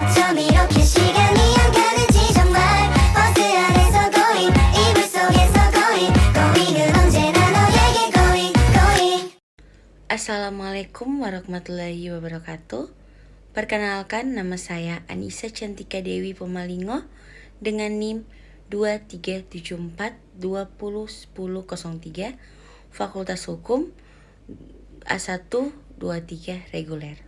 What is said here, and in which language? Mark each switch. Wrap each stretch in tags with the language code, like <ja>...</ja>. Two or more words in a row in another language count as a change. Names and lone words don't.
<ko>이렇게 시간이 안 가는지 정말 버스 안에서 going 이불 속에서 going은 언제나 너에게 going.</ko> <ar>السلام عليكم ورحمة الله وبركاته.</ar> <id>Perkenalkan, nama saya Anissa Cantika Dewi Pemalingo dengan NIM 2374201003 Fakultas Hukum A123 reguler.</id>